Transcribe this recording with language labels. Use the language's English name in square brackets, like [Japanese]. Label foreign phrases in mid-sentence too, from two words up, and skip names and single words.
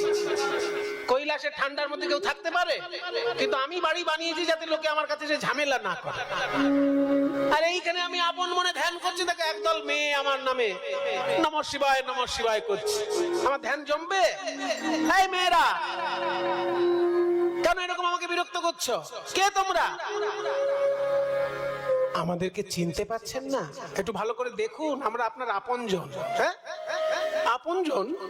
[Bangla] কৈলাসে ঠান্ডার মধ্যে কেউ থাকতে পারে, কিন্তু আমি বাড়ি বানিয়েছি যাতে লোকে আমার কাছে ঝামেলা না করে। আর এইখানে আমি আপন মনে ধ্যান করছি, দেখে একদল মেয়ে আমার নামে [Sanskrit] নমঃ শিবায় নমঃ শিবায় [Bangla] করছে। আমার ধ্যান জমবে? এই মেয়েরা কেন এরকম আমাকে বিরক্ত করছো? কে তোমরা? আমাদেরকে চিনতে পাচ্ছেন না? একটু ভালো করে দেখুন, আমরা আপনার আপনজন। হ্যাঁ, আপনজন।